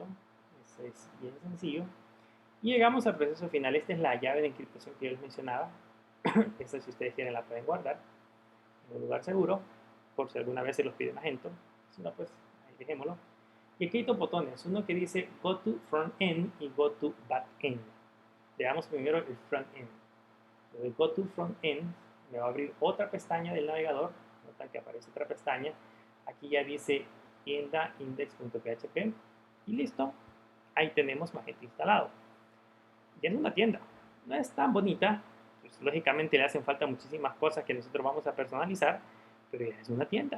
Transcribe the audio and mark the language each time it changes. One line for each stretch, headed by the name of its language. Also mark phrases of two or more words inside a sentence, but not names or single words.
Spanish: Es bien sencillo. Y llegamos al proceso final. Esta es la llave de encriptación que yo les mencionaba. Esta, si ustedes quieren, la pueden guardar en un lugar seguro, por si alguna vez se los pide Magento. Si no, pues ahí dejémoslo. Y aquí hay dos botones, uno que dice
English: Go to Front End
Spanish: y
English: Go to Back End.
Spanish: Veamos primero el
English: Front End.
Spanish: Lo de
English: Go to Front End
Spanish: me va a abrir otra pestaña del navegador. Notan que aparece otra pestaña. Aquí ya dice tienda index.php y listo. Ahí tenemos Magento instalado. Ya es una tienda. No es tan bonita. Pues, lógicamente le hacen falta muchísimas cosas que nosotros vamos a personalizar, pero ya es una tienda.